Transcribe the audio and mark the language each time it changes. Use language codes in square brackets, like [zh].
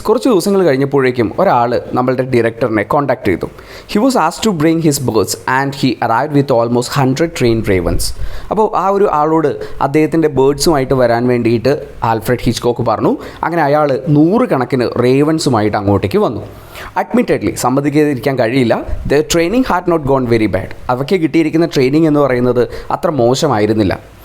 [ml] കുറച്ച് ദിവസങ്ങൾ കഴിഞ്ഞപ്പോഴേക്കും ഒരാൾ നമ്മളുടെ ഡയറക്ടറിനെ കോൺടാക്ട് ചെയ്തു. [en] He was asked to bring his birds and he arrived with almost 100 trained ravens. [ml] അപ്പോൾ ആ ഒരു ആളോട് അദ്ദേഹത്തിൻ്റെ ബേർഡ്സുമായിട്ട് വരാൻ വേണ്ടിയിട്ട് ആൽഫ്രഡ് ഹിച്ച്കോക്ക് പറഞ്ഞു. അങ്ങനെ അയാൾ 100 കണക്കിന് റേവൻസുമായിട്ട് അങ്ങോട്ടേക്ക് വന്നു. അഡ്മിറ്റഡ്ലി സമ്മതിക്കാതിരിക്കാൻ കഴിയില്ല, [en] The training had not gone very bad. [ml] അവയ്ക്ക് കിട്ടിയിരിക്കുന്ന ട്രെയിനിങ് എന്ന് പറയുന്നത് അത്ര മോശമായിരുന്നില്ല.